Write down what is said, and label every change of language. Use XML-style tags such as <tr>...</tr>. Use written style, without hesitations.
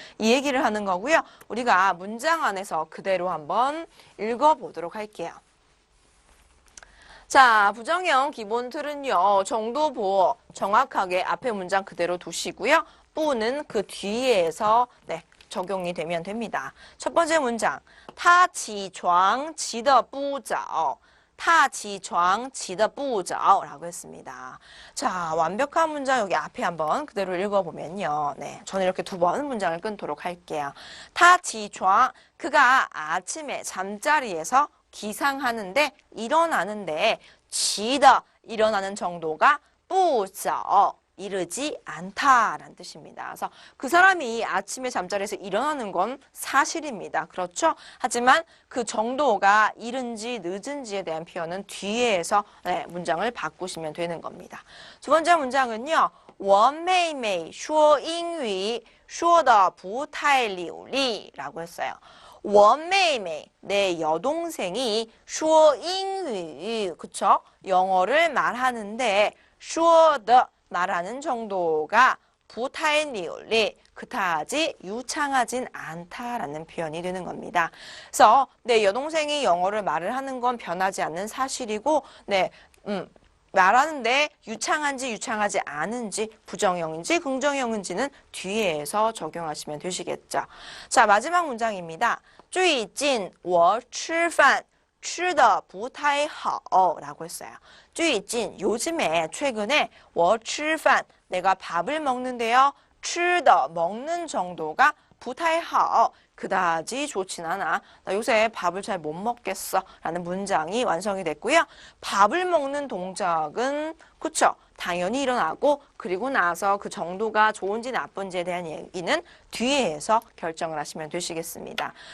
<ko>이 얘기를 하는 거고요. 우리가 문장 안에서 그대로 한번 읽어보도록 할게요. 자, 부정형 기본 틀은요. 정도보어 정확하게 앞에 문장 그대로 두시고요. 뿌는 그 뒤에서 네, 적용이 되면 됩니다. 첫 번째 문장,</ko> <zh>他起床起得不早. 他起床起得不早</zh> <ko>라고 했습니다. 자, 완벽한 문장 여기 앞에 한번 그대로 읽어보면요. 네, 저는 이렇게 2번 문장을 끊도록 할게요.</ko> <zh>他起床</zh> <ko>그가 아침에 잠자리에서 기상하는데 일어나는데</ko> <zh>起的</zh> <ko>일어나는 정도가</ko> <zh>不早</zh> <ko>이르지 않다라는 뜻입니다. 그래서 그 사람이 아침에 잠자리에서 일어나는 건 사실입니다. 그렇죠? 하지만 그 정도가 이른지 늦은지에 대한 표현은 뒤에서 네, 문장을 바꾸시면 되는 겁니다. 두 번째 문장은요.</ko> <zh>我妹妹说英语说得不太流利</zh> <ko>라고 했어요.</ko> <zh>我妹妹</zh> <ko>내 여동생이</ko> <zh>说英语</zh> <ko>그쵸? 영어를 말하는데</ko> <zh>说的</zh> <ko>말하는 정도가</ko> <zh>不太流利</zh> <ko>그다지 유창하진 않다라는 표현이 되는 겁니다. 그래서 내 여동생이 영어를 말을 하는 건 변하지 않는 사실이고 네, 말하는데 유창한지 유창하지 않은지 부정형인지 긍정형인지는 뒤에서 적용하시면 되시겠죠. 자, 마지막 문장입니다.</ko> <zh>最近我吃饭吃得不太好</zh> <ko>라고 했어요.</ko> <zh>最近</zh> <ko>요즘에 최근에</ko> <zh>我吃饭</zh> <ko>내가 밥을 먹는데요.</ko> <zh>吃的</zh> <ko>먹는 정도가</ko> <zh>不太好</zh> <ko>그다지 좋진 않아. 나 요새 밥을 잘 못 먹겠어. 라는 문장이 완성이 됐고요. 밥을 먹는 동작은 그쵸? 당연히 일어나고 그리고 나서 그 정도가 좋은지 나쁜지에 대한 얘기는 뒤에서 결정을 하시면 되시겠습니다.</ko>